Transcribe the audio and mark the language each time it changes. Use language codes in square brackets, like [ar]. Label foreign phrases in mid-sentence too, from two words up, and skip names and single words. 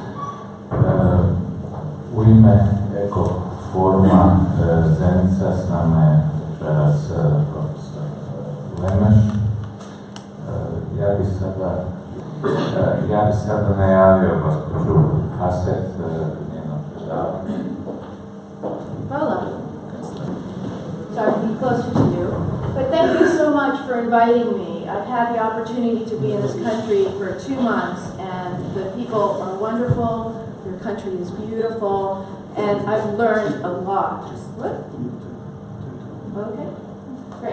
[bs] U ime Ekoforuma Zenica s nama je večeras profesor Lemeš. Ja bi sada najavio gospođu Haset njeno predavanje. Hvala. [en] Sorry to be closer to you, but thank you so much for inviting me. I've had the opportunity to be in this country for 2 months, and the people are wonderful, your country is beautiful, and I've learned a lot. What? Okay, great.